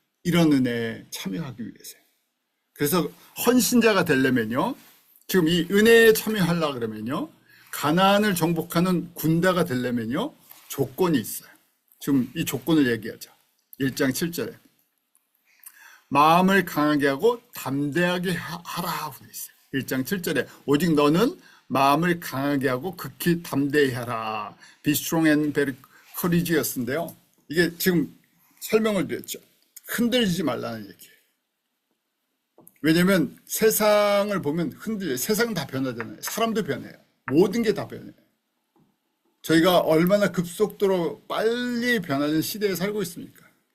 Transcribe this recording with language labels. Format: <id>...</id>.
<ko>이런 은혜에 참여하기 위해서요. 그래서 헌신자가 되려면요, 지금 이 은혜에 참여하려고 그러면요, 가나안을 정복하는 군대가 되려면요, 조건이 있어요. 지금 이 조건을 얘기하죠. 1장 7절에 마음을 강하게 하고 담대하게 하라 되어 있어요. 1장 7절에 오직 너는 마음을 강하게 하고 극히 담대히 하라.</ko> <en>Be strong and very courageous인데요.</en> <ko>이게 지금 설명을 드렸죠. 흔들리지 말라는 얘기예요. 왜냐하면 세상을 보면 흔들려요. 세상은 다 변하잖아요. 사람도 변해요. 모든 게 다 변해요. 저희가 얼마나 급속도로 빨리 변하는 시대에 살고 있습니까?</ko>